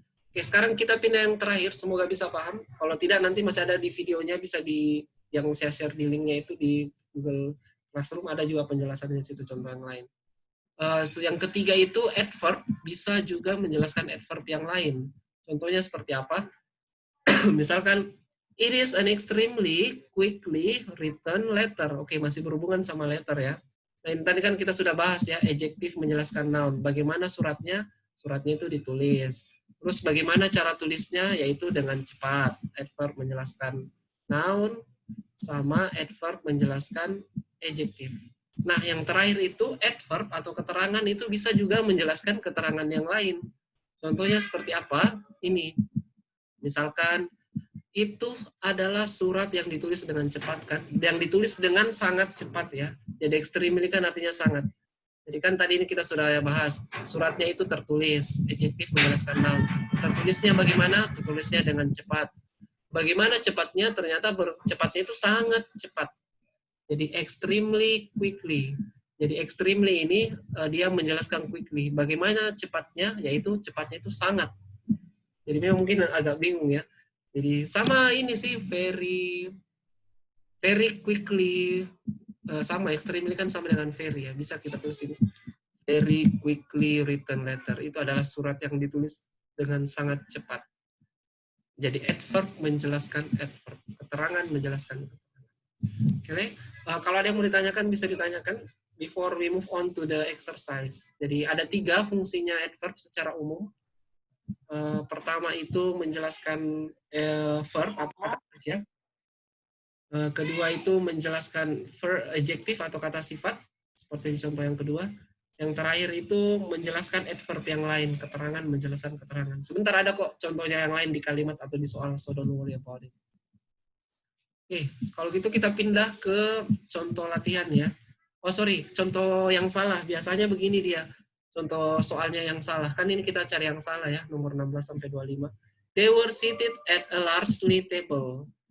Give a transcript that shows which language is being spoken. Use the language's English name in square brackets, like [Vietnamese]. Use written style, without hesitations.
[Indonesian] Oke, sekarang kita pindah yang terakhir, semoga bisa paham. Kalau tidak, nanti masih ada di videonya, bisa di yang saya share di linknya itu di Google Classroom, ada juga penjelasannya di situ, contoh yang lain. Yang ketiga itu adverb, bisa juga menjelaskan adverb yang lain. Contohnya seperti apa? Misalkan, [English] it is an extremely quickly written letter. [Indonesian] Oke, masih berhubungan sama letter ya. Nah, tadi kan kita sudah bahas ya, adjektif menjelaskan noun. Bagaimana suratnya? Suratnya itu ditulis. Terus bagaimana cara tulisnya? Yaitu dengan cepat. Adverb menjelaskan noun, sama adverb menjelaskan adjektif. Nah, yang terakhir itu adverb atau keterangan itu bisa juga menjelaskan keterangan yang lain. Contohnya seperti apa? Ini. Misalkan, itu adalah surat yang ditulis dengan cepat kan? Yang ditulis dengan sangat cepat ya. Jadi extremely kan artinya sangat. Jadi kan tadi ini kita sudah bahas, suratnya itu tertulis, adjektif menjelaskan noun. Tertulisnya bagaimana? Tertulisnya dengan cepat. Bagaimana cepatnya? Ternyata cepatnya itu sangat cepat. [English] Jadi extremely quickly. [Indonesian] Jadi extremely ini dia menjelaskan quickly. Bagaimana cepatnya? Yaitu cepatnya itu sangat. Jadi memang mungkin agak bingung ya. Jadi sama ini sih very quickly, sama extremely kan sama dengan very ya. Bisa kita tulis ini. [English] Very quickly written letter. [Indonesian] Itu adalah surat yang ditulis dengan sangat cepat. Jadi adverb menjelaskan adverb. Keterangan menjelaskan keterangan. Oke. Kalau ada yang mau ditanyakan bisa ditanyakan [English] before we move on to the exercise. [Indonesian] Jadi ada 3 fungsinya adverb secara umum. Pertama itu menjelaskan verb atau kata kerja. Kedua itu menjelaskan adjektif atau kata sifat, seperti contoh yang kedua. Yang terakhir itu menjelaskan adverb yang lain, keterangan menjelaskan keterangan. Sebentar ada kok contohnya yang lain di kalimat atau di soal, [English] so don't worry about it. [Indonesian] Oke, kalau gitu kita pindah ke contoh latihan ya. Oh sorry, contoh yang salah. Biasanya begini dia. Contoh soalnya yang salah. Kan ini kita cari yang salah ya, nomor 16 sampai 25. [English] They were seated at a largely table.